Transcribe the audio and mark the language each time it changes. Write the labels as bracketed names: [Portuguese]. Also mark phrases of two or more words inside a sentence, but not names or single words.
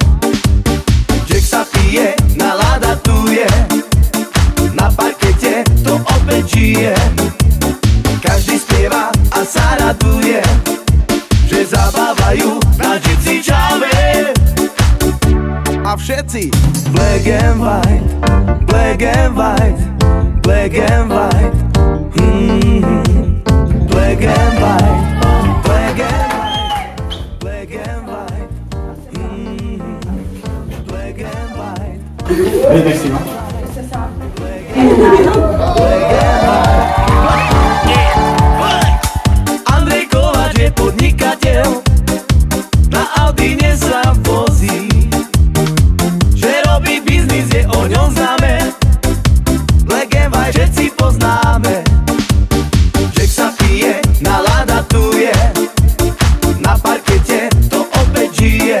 [Slovak] Jack sa pije, nálada tu je, na parkete to opäť žije. Každý spieva a sa raduje, že zabávajú na Gypsy Chave. A všetci! [English] Black and white, black and white, black and white. Black and white, black and white, black and white. Black and white. [Slovak] Vidíš si ma? Andrej Kováč je podnikateľ, na Audine sa vozí. Že robí biznis, je o ňom známe, [English] Black and white [Slovak] všetci poznáme. Jack sa pije, nálada tu je, na parkete to opäť žije.